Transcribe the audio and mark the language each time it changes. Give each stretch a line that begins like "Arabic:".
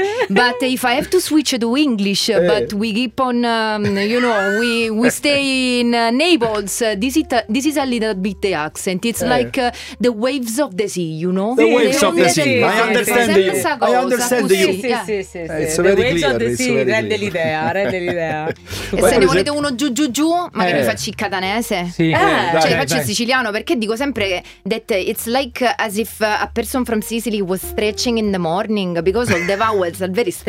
English: But if I have to switch to English, but we keep on, you know, we stay in Naples, this is a little bit the accent, it's like the waves of the sea, you know? The waves of the sea, I understand you.
Italian: Rende l'idea. E se ne volete uno giù, magari faccio il catanese. Sì, cioè faccio il siciliano, perché dico sempre
English: that it's like as if a person from Sicily was stretching in the morning, because all the vowels are very stretched.